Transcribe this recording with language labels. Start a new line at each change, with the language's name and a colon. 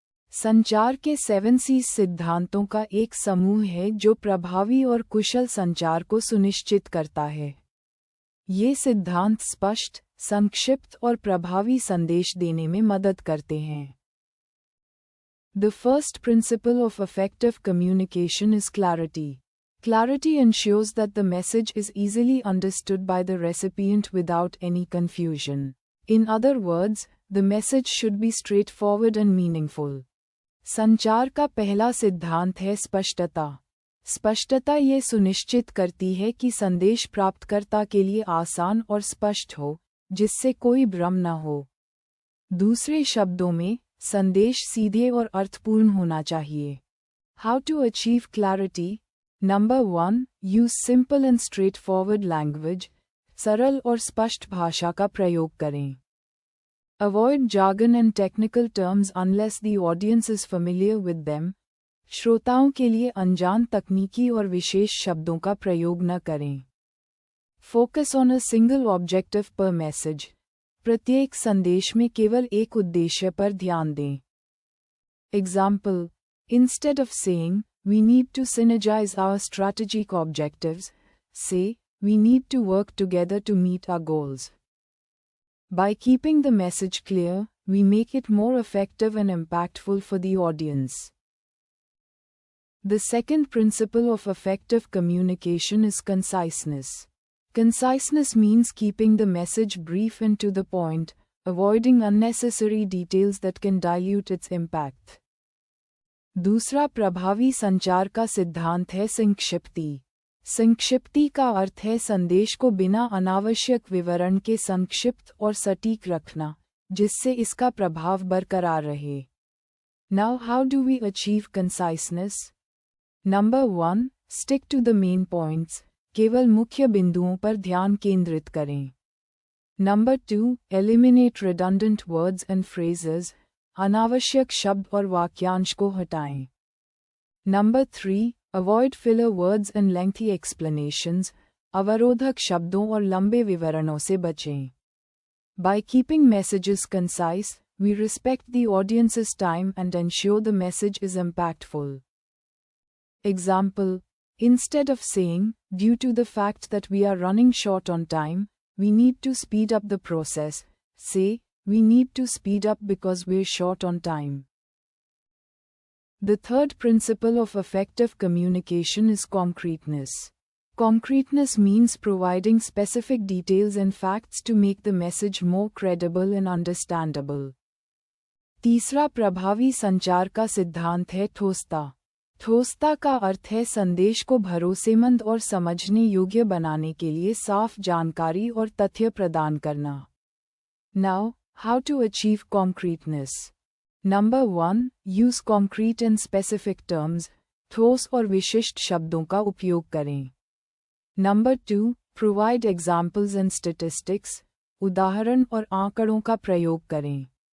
Hindi: संचार के 7C's सिद्धांतों का एक समूह है जो प्रभावी और कुशल संचार को सुनिश्चित करता है। ये सिद्धांत स्पष्ट, संक्षिप्त और प्रभावी संदेश देने में मदद करते हैं।
English: The first principle of effective communication is clarity. Clarity ensures that the message is easily understood by the recipient without any confusion. In other words, the message should be straightforward and meaningful.
Hindi: संचार का पहला सिद्धांत है स्पष्टता। स्पष्टता ये सुनिश्चित करती है कि संदेश प्राप्तकर्ता के लिए आसान और स्पष्ट हो, जिससे कोई भ्रम न हो। दूसरे शब्दों में, संदेश सीधे और अर्थपूर्ण होना चाहिए।
English: How to achieve clarity? Number 1. Use simple and straightforward language.
Hindi: सरल और स्पष्ट भाषा का प्रयोग करें।
English: Avoid jargon and technical terms unless the audience is familiar with them.
Hindi: श्रोताओं के लिए अनजान तकनीकी और विशेष शब्दों का प्रयोग न करें।
English: Focus on a single objective per message.
Hindi: प्रत्येक संदेश में केवल एक उद्देश्य पर ध्यान दें।
English: Example: Instead of saying, "We need to synergize our strategic objectives," say, "We need to work together to meet our goals." By keeping the message clear, we make it more effective and impactful for the audience. The second principle of effective communication is conciseness. Conciseness means keeping the message brief and to the point, avoiding unnecessary details that can dilute its impact.
Hindi: दूसरा प्रभावी संचार का सिद्धांत है संक्षिप्ति। संक्षिप्ति का अर्थ है संदेश को बिना अनावश्यक विवरण के संक्षिप्त और सटीक रखना, जिससे इसका प्रभाव बरकरार रहे।
English: Now how do we achieve conciseness? Number 1. Stick to the main points.
Hindi: केवल मुख्य बिंदुओं पर ध्यान केंद्रित करें।
English: Number 2. Eliminate redundant words and phrases.
Hindi: अनावश्यक शब्द और वाक्यांश को हटाएं।
English: Number 3. Avoid filler words and lengthy explanations.
Hindi: अवरोधक शब्दों और लंबे विवरणों से बचें।
English: By keeping messages concise, we respect the audience's time and ensure the message is impactful. Example: Instead of saying, "Due to the fact that we are running short on time, we need to speed up the process," say, "We need to speed up because we're short on time." The third principle of effective communication is concreteness. Concreteness means providing specific details and facts to make the message more credible and understandable.
Hindi: तीसरा प्रभावी संचार का सिद्धांत है ठोसता। ठोसता का अर्थ है संदेश को भरोसेमंद और समझने योग्य बनाने के लिए साफ जानकारी और तथ्य प्रदान करना।
English: Now, how to achieve concreteness? Number 1. Use concrete and specific terms.
Hindi: ठोस और विशिष्ट शब्दों का उपयोग करें।
English: Number 2. Provide examples and statistics.
Hindi: उदाहरण और आंकड़ों का प्रयोग करें।